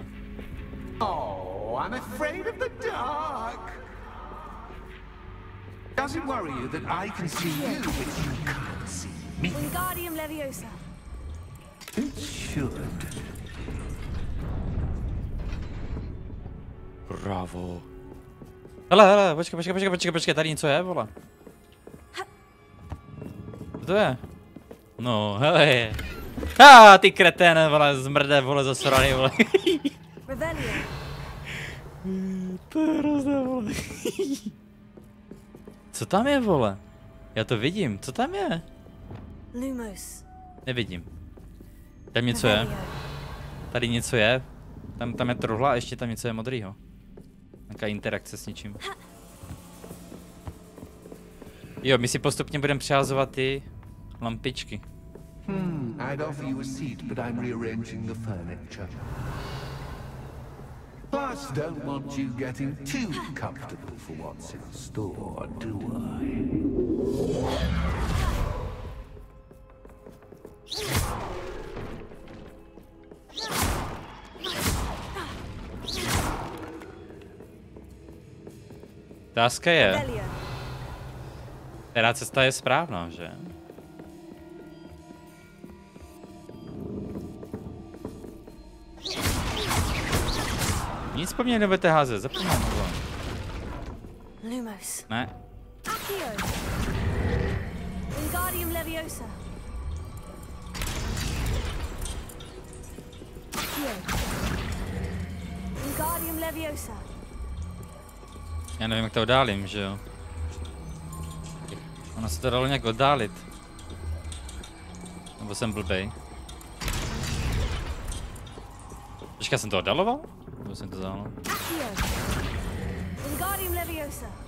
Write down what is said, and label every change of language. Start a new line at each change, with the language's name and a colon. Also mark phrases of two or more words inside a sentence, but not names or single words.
English: Oh, I'm afraid of the dark. Does it worry you that I can see you, but you can't see me? Wingardium Leviosa. It should. Bravo.
Czech: Hele, počkej, tady něco je, vole. Co to je? No, hele. Ty kreténe, vole, zmrde, vole, zasraný, vole. To je hrozné, vole. Co tam je, vole? Já to vidím, co tam je? Lumos. Nevidím. Tam něco je. Tady něco je. Tam je truhla a ještě tam něco je modrýho. Nějaká interakce s něčím. Jo, my si postupně budeme přehazovat ty lampičky.
English: I'd offer you a seat, but I'm rearranging the furniture. Plus, don't want you getting too comfortable for what's in store, do I?
Czech: Otázka je, která cesta je správná, že? Nic po mně nebudete házet, zapomínám to. Lumos. Ne. Leviosa. Wingardium Leviosa. Já nevím, jak to oddálím, že jo? Ono se to dalo nějak oddálit. Nebo jsem blbej. Počkej, jsem to oddaloval? Nebo jsem to vzal? Wingardium Leviosa.